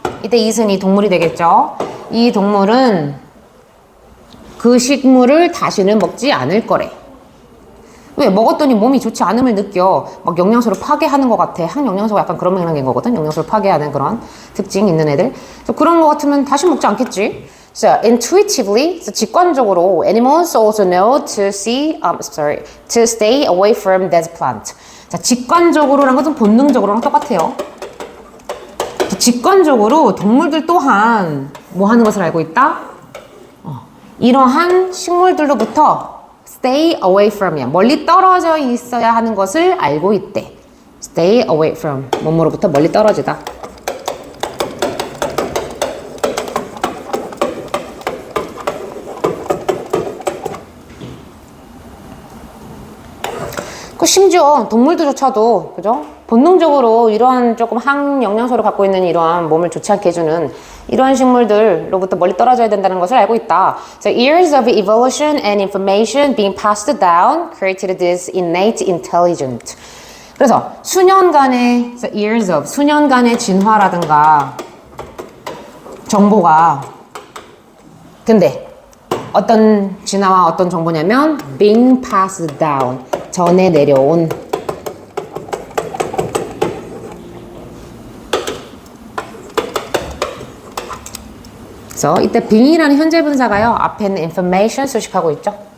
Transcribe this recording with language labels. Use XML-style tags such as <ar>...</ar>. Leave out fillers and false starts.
<ko>이때 eat은 이 동물이 되겠죠. 이 동물은 그 식물을 다시는 먹지 않을 거래. 왜? 먹었더니 몸이 좋지 않음을 느껴. 막 영양소를 파괴하는 것 같아. 항영양소가 약간 그런 맥락인 거거든. 영양소를 파괴하는 그런 특징 있는 애들. 그런 것 같으면 다시 먹지 않겠지.</ko> <en>So intuitively, so</en> <ko>직관적으로,</ko> <en>animals also know to to stay away from that plant.</en> <ko>자, 직관적으로란 것은 본능적으로랑 똑같아요. 직관적으로 동물들 또한 뭐 하는 것을 알고 있다? 이러한 식물들로부터 stay away from이야. 멀리 떨어져 있어야 하는 것을 알고 있대.</ko> <en>stay away from.</en> <ko>뭐뭐로부터 멀리 떨어지다. 심지어 동물들조차도, 그죠? 본능적으로 이러한 조금 항영양소를 갖고 있는 이러한 몸을 좋지 않게 해주는 이러한 식물들로부터 멀리 떨어져야 된다는 것을 알고 있다.</ko> <en>So years of evolution and information being passed down created this innate intelligence.</en> <ko>그래서 수년간의</ko> <en>so years of</en> <ko>수년간의 진화라든가 정보가 근데 어떤 진화와 어떤 정보냐면</ko> <en>being passed down</en> <ko>전해 내려온 그래서 이때 being이라는 현재 분사가요 앞에는 information 수식하고 있죠.</ko>